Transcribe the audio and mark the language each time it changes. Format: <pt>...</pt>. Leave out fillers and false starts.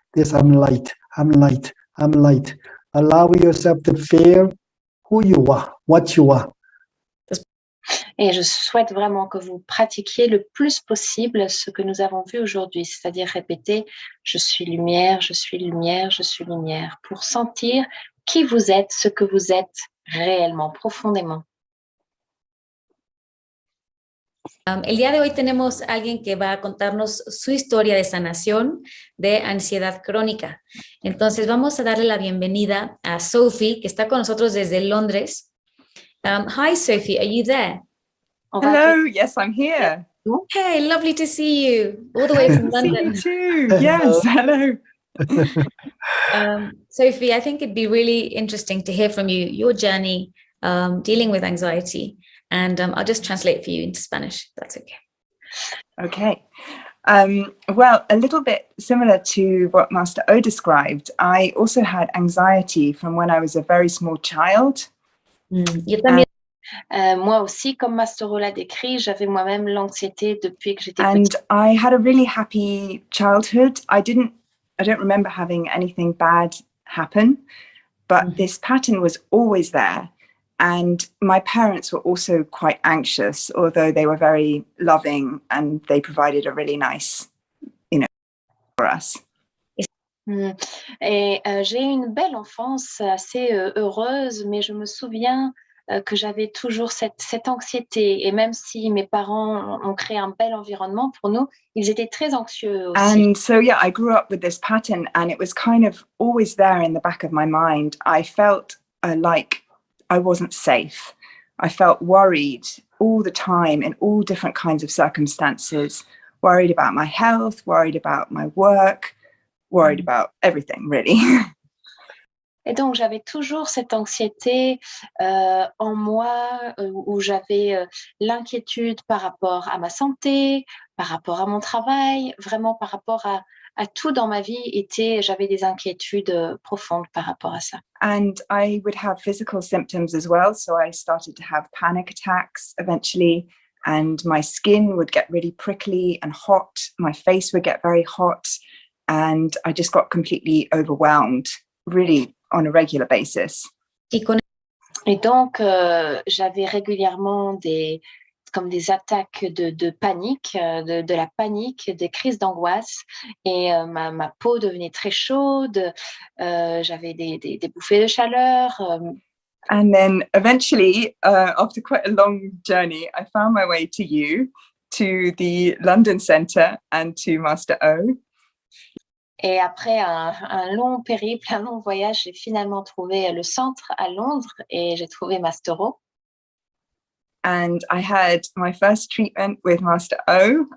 <en>This I'm light, I'm light, I'm light. Allow yourself to feel who you are, what you are.</en> <fr>Et je souhaite vraiment que vous pratiquiez le plus possible ce que nous avons vu aujourd'hui, c'est-à-dire répéter « je suis lumière, je suis lumière, je suis lumière » pour sentir qui vous êtes, ce que vous êtes réellement, profondément.</fr> <es>El día de hoy tenemos a alguien que va a contarnos su historia de sanación de ansiedad crónica. Entonces vamos a darle la bienvenida a Sophie, que está con nosotros desde Londres.</es> <en>Hi, Sophie, are you there?</en> <fr>On va</fr> <en>Hello, yes, I'm here. Hey, lovely to see you, all the way from See London. you too. Yes, hello. Sophie, I think it'd be really interesting to hear from you, your journey dealing with anxiety. And I'll just translate for you into Spanish, if that's okay. Okay. Well, a little bit similar to what Master O described, I also had anxiety from when I was a very small child.</en> <es>Yo también.</es> <fr>Moi aussi, comme Mastero l'a décrit, j'avais moi-même l'anxiété depuis que j'étais</fr> <en>And</en> <fr>petite.</fr> <en>I had a really happy childhood. I don't remember having anything bad happen, but this pattern was always there. And my parents were also quite anxious, although they were very loving and they provided a really nice, for us.</en> <fr>Et j'ai eu une belle enfance assez heureuse, mais je me souviens que j'avais toujours cette anxiété. Et même si mes parents ont créé un bel environnement pour nous, ils étaient très anxieux aussi.</fr> <en>And so, yeah, I grew up with this pattern and it was kind of always there in the back of my mind. I felt like I wasn't safe. I felt worried all the time in all different kinds of circumstances, worried about my health, worried about my work, worried about everything, really.</en> <fr>Et donc, j'avais toujours cette anxiété en moi où j'avais l'inquiétude par rapport à ma santé, par rapport à mon travail, vraiment par rapport à tout dans ma vie, j'avais des inquiétudes profondes par rapport à ça.</fr> <en>And I would have physical symptoms as well. So I started to have panic attacks eventually, and my skin would get really prickly and hot. My face would get very hot, and I just got completely overwhelmed, really on a regular basis.</en> <fr>Et donc, j'avais régulièrement comme des attaques de panique, de la panique, des crises d'angoisse. Et ma peau devenait très chaude, j'avais des bouffées de chaleur.</fr> <en>And then eventually, after quite a long journey, I found my way to you, to the London Centre and to Master O.</en> <fr>Et après un long périple, un long voyage, j'ai finalement trouvé le centre à Londres et j'ai trouvé Mastero.</fr> <en>And I had my first treatment with Master O.</en>